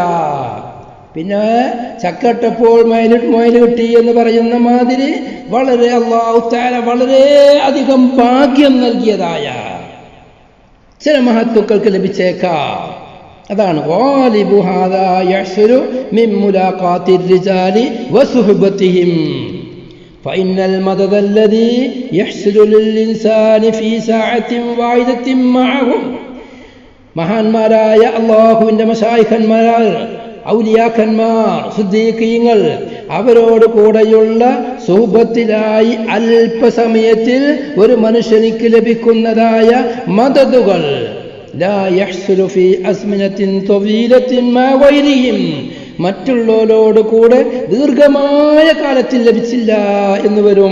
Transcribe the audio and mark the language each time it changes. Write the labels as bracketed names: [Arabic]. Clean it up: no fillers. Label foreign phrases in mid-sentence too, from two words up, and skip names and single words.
[Malayalam] പിന്നെ ചക്കട്ടപ്പോൾ മൊയിൽ കിട്ടി എന്ന് പറയുന്ന മാതിരി വളരെ [Arabic] الله تعالى [Malayalam] വളരെ അധികം ഭാഗ്യം നൽകിയതായ ചില മഹത്തുക്കൾക്ക് ലഭിച്ചേക്കാം. [Arabic] അതാണ് غالب هذا يحصل من ملاقاة الرجال وصحبتهم. فإن المدد الذي يحصل للإنسان في ساعة واحدة معهم. [Malayalam] മഹാന്മാരായ അല്ലാഹുവിന്റെ മശായിഖന്മാർ, ഔലിയാക്കന്മാർ, സിദ്ദീഖീങ്ങൾ, അവരോട് കൂടെയുള്ള സുഹബത്തിലായി അല്പസമയത്തിൽ ഒരു മനുഷ്യനിക്ക് ലഭിക്കുന്നതായ മദദുകൾ [Arabic] لا يحصل في أزمنة طويلة مع غيرهم, [Malayalam] മറ്റുള്ളവരോട് കൂടെ ദീർഘമായ കാലത്തിൽ ലഭിച്ചില്ല എന്ന് വരും.